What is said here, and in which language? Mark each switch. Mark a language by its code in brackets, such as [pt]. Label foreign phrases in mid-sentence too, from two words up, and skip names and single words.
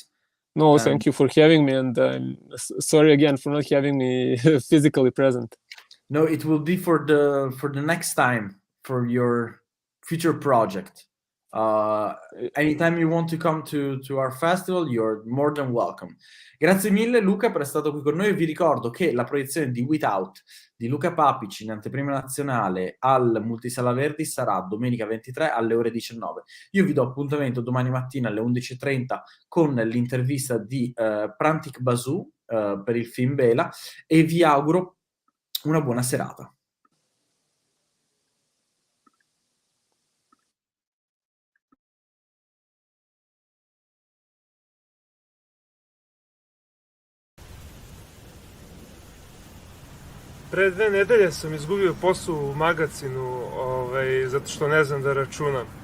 [en] No, thank you for having me, and I'm sorry again for not having me physically present. No, it will be for the next time, for your future project. Anytime you want to come to our festival, you're more than welcome. [it] Grazie mille Luca per essere stato qui con noi. Vi ricordo che la proiezione di Without di Luka Papić in Anteprima nazionale al Multisala Verdi sarà domenica 23 alle ore 19. Io vi do appuntamento domani mattina alle 11:30 con l'intervista di Prantik Basu per il film Bela, e vi auguro una buona serata. [sr] Pre 2 nedelje sam izgubio posao u magazinu, zato što ne znam da računam.